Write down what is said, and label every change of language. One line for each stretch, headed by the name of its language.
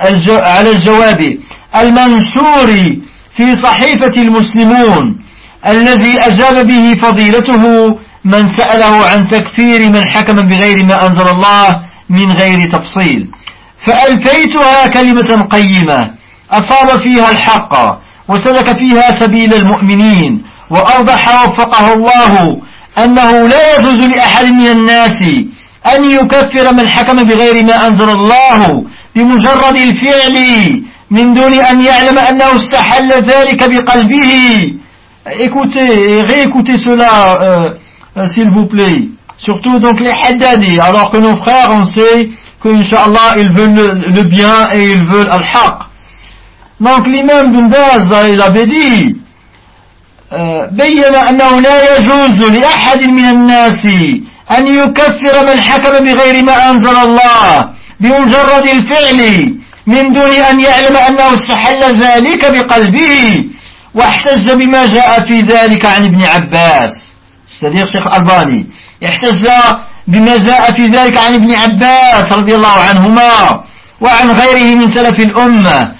Arabic: على الجواب المنشور في صحيفة المسلمون الذي أجاب به فضيلته من سأله عن تكفير من حكم بغير ما أنزل الله من غير تفصيل فألفيتها كلمة قيمة أصاب فيها الحق وسلك فيها سبيل المؤمنين وأوضح وفقه الله أنه لا يجوز لأحد من الناس أن يكفر من حكم بغير ما أنزل الله بمجرد الفعل من دون أن يعلم أنه استحل ذلك بقلبه.
French: Écoutez cela s'il vous plaît, surtout donc les Haddadi, alors que nos frères on sait qu'inshallah ils veulent le bien et ils veulent al-haq. Donc l'imam Ibn Baz il avait dit
Arabic: بيّن أنه لا يجوز لأحد من الناس أن يكفر من حكم بغير ما أنزل الله بمجرد الفعل من دون أن يعلم أنه استحل ذلك بقلبه واحتج بما جاء في ذلك عن ابن عباس صديق شيخ الألباني احتج بما جاء في ذلك عن ابن عباس رضي الله عنهما وعن غيره من سلف الأمة.